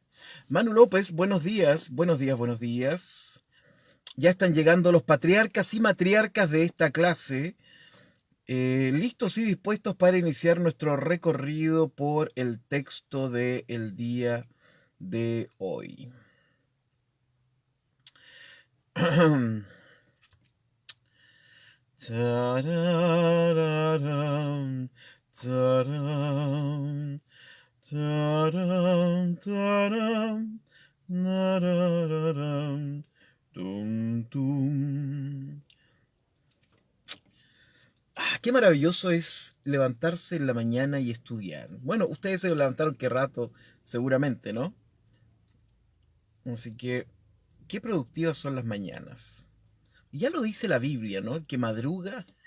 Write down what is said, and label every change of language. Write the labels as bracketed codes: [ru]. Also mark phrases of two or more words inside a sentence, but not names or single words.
[es] Manu López, buenos días, buenos días, buenos días. Ya están llegando los patriarcas y matriarcas de esta clase, listos y dispuestos para iniciar nuestro recorrido por el texto del día de hoy. Tarararam, taram, taram, taram, narararam, tum, tum. Qué maravilloso es levantarse en la mañana y estudiar. Bueno, ustedes se levantaron qué rato, seguramente, ¿no? Así que, qué productivas son las mañanas. Ya lo dice la Biblia, ¿no? El que madruga.